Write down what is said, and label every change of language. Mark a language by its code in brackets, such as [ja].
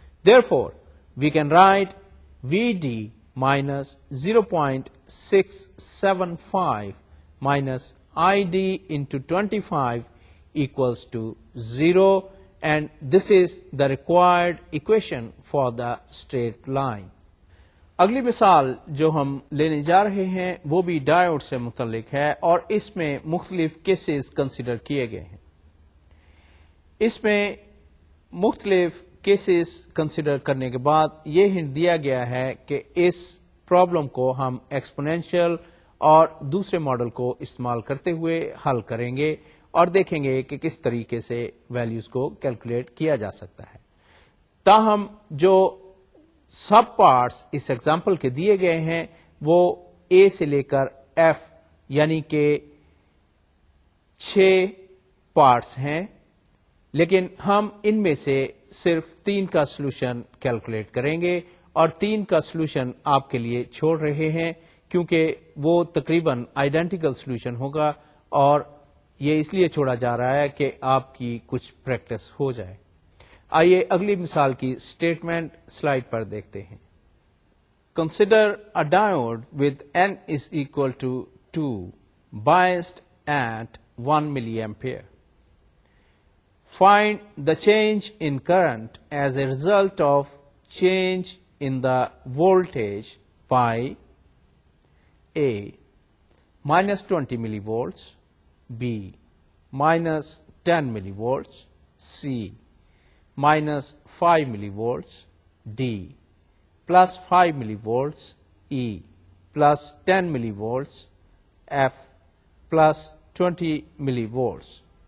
[en] Therefore, we can write VD minus 0.675 minus ID into 25 equals to 0, and this is the required equation for the straight line. [ur] اگلی مثال جو ہم لینے جا رہے ہیں وہ بھی ڈائیوڈ سے متعلق ہے اور اس میں مختلف کیسز کنسیڈر کیے گئے ہیں. اس میں مختلف کیسز کنسیڈر کرنے کے بعد یہ ہنٹ دیا گیا ہے کہ اس پرابلم کو ہم ایکسپونینشیل اور دوسرے ماڈل کو استعمال کرتے ہوئے حل کریں گے اور دیکھیں گے کہ کس طریقے سے ویلیوز کو کیلکولیٹ کیا جا سکتا ہے. تاہم جو سب پارٹس اس ایگزامپل کے دیے گئے ہیں وہ اے سے لے کر ایف یعنی کہ 6 پارٹس ہیں، لیکن ہم ان میں سے صرف 3 کا سولوشن کیلکولیٹ کریں گے اور 3 کا سولوشن آپ کے لیے چھوڑ رہے ہیں کیونکہ وہ تقریباً آئیڈینٹیکل سولوشن ہوگا اور یہ اس لیے چھوڑا جا رہا ہے کہ آپ کی کچھ پریکٹس ہو جائے. آئیے اگلی مثال کی اسٹیٹمنٹ سلائیڈ پر دیکھتے ہیں. [en] Consider a diode with N is equal to 2 biased at 1 milliampere. Find the change in current as a result of change in the voltage by A minus 20 millivolts, B minus 10 millivolts, C minus 5 millivolts, D plus 5 millivolts, E plus 10 millivolts, F plus 20 millivolts.